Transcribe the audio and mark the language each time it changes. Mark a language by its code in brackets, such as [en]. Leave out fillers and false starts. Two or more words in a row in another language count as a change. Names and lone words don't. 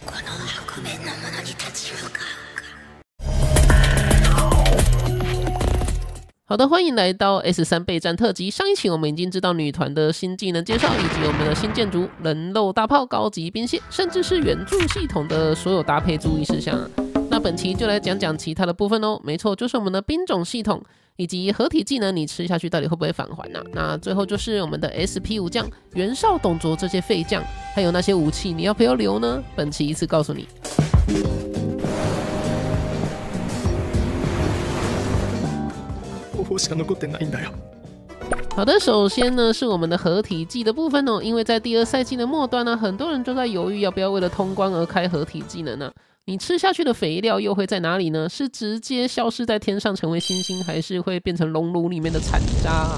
[ja] この白面の者に立ち向かう。 [zh] 好的，欢迎来到 S3 备战特辑。上一期我们已经知道女团的新技能介绍，以及我们的新建筑、人肉大炮、高级兵械，甚至是援助系统的所有搭配注意事项。那本期就来讲讲其他的部分哦。没错，就是我们的兵种系统，以及合体技能你吃下去到底会不会返还啊？那最后就是我们的 SP 武将、袁绍、董卓这些废将，还有那些武器你要不要留呢？本期一次告诉你。 [ja] しか残ってないんだよ。 [zh] 好的，首先呢是我们的合体技的部分哦，因为在第二赛季的末端呢，很多人都在犹豫要不要为了通关而开合体技能呢。你吃下去的肥料又会在哪里呢？是直接消失在天上成为星星，还是会变成熔炉里面的残渣啊？